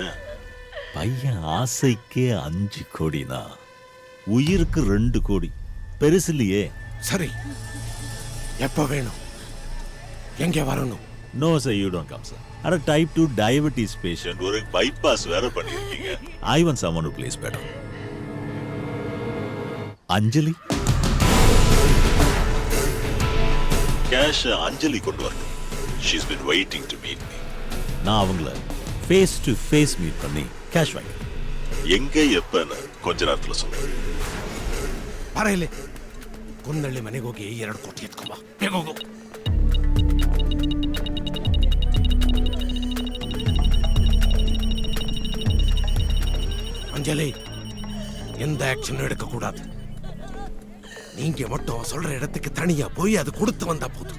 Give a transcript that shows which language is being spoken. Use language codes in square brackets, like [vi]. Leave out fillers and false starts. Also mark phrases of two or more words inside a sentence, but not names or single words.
[ta] பையன் ஆசைக்கே 5 கோடினா உயிருக்கு 2 கோடி பெருசு இல்லையே. சரி, எப்ப வேணும்? எங்க வரணும்? [en] No sir, you don't come sir. [ta] அட [en] type 2 diabetes patient, [ta] ஒரு பைபாஸ் வேற பண்ணிருக்கீங்க. [en] I want someone to please better. [ta] அஞ்சலி கேஷ் அஞ்சலி கொண்டு வரணும். [en] She's been waiting to meet me. [ta] நான் அவங்கள [en] face to face meet [ta] பண்ணி கேஷ் வாங்கி எங்க எப்பன்னு கொஞ்ச நேரத்துல சொல்றேன். [kn] ಬರಲಿ ಕುಂದಳ್ಳಿ ಮನೆಗೆ ಹೋಗಿ 2 ಕೋಟಿ ಎತ್ಕೊಂಬ. ಬೇಗ ಹೋಗು. [ta] அஞ்சலி, எந்த ஆக்ஷனும் எடுக்க கூடாது. நீங்க மட்டும் சொல்ற இடத்துக்கு தனியா போய் அது கொடுத்து வந்தா போதும்.